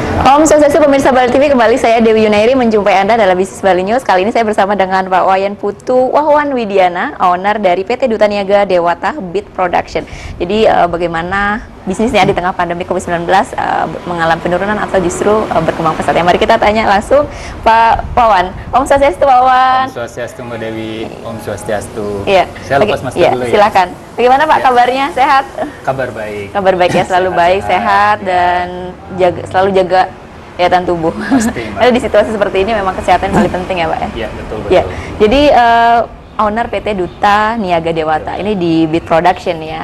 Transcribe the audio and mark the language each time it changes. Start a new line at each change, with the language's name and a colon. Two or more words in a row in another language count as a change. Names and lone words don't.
Indonesian: Om Swastiastu pemirsa Bali TV, kembali saya Dewi Yunairi menjumpai Anda dalam Bisnis Bali News. Kali ini saya bersama dengan Pak Wayan Putu Wahwan Widiana, owner dari PT Duta Niaga Dewata Beat Production. Jadi bagaimana bisnisnya di tengah pandemi COVID-19, mengalami penurunan atau justru berkembang pesat? Mari kita tanya langsung Pak Wawan. Om Swastiastu Pak Wawan. Om Swastiastu Mbak Dewi, Om Swastiastu. Iya. Saya lepas masker dulu ya. Silakan. Bagaimana Pak kabarnya? Sehat? Kabar baik. Kabar baik ya, selalu baik, sehat, dan selalu jaga kesehatan tubuh. Pasti, Ada di situasi seperti ini memang kesehatan paling penting ya Pak ya? Iya, betul. Ya. Jadi owner PT Duta Niaga Dewata, ini di Beat Production ya.